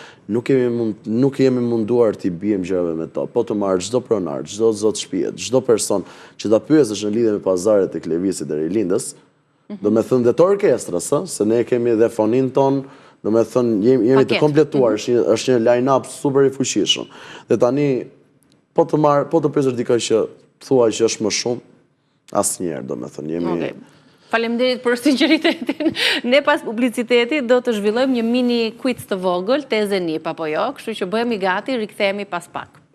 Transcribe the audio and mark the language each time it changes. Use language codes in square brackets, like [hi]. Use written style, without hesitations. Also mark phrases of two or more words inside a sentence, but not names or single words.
[sq] Nuk jemi munduar t'i bijem gjërave me to, po të marrë çdo pronar, çdo zot shtëpie, çdo person që ta pyesësh në lidhje me pazaret e Klevisit dhe Rilindës, do me thënë dhe të orkestrës, se ne kemi dhe fonin ton, do me thënë jemi të kompletuar, është një line-up super i fuqishëm. Dhe tani, po të pyesësh dikë që thua që është më shumë, asnjëherë, do me thënë, jemi... Faleminderit për sinqeritetin. Ne pas publicitetit do të zhvillojmë një mini quiz të vogël, teze nip apo jo, kështu që bëhemi gati, rikthehemi pas pak.